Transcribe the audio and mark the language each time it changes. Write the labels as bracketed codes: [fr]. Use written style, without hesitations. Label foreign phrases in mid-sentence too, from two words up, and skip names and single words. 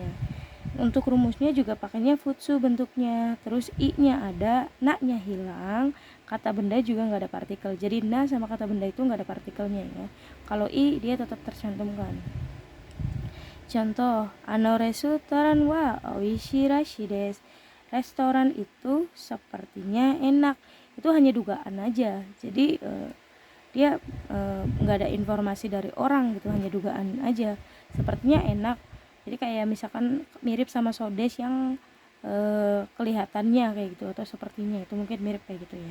[id] Untuk rumusnya juga pakainya futsu bentuknya, terus i-nya ada, na-nya hilang, kata benda juga nggak ada partikel, jadi na sama kata benda itu nggak ada partikelnya ya. Kalau i dia tetap tercantumkan. [ja] Contoh, レストラン は おいしい らしい です. [id] Restoran itu sepertinya enak. Itu hanya dugaan aja. Jadi dia nggak ada informasi dari orang gitu, hanya dugaan aja. Sepertinya enak. Jadi kayak misalkan mirip sama sodes yang kelihatannya kayak gitu atau sepertinya itu mungkin mirip kayak gitu ya.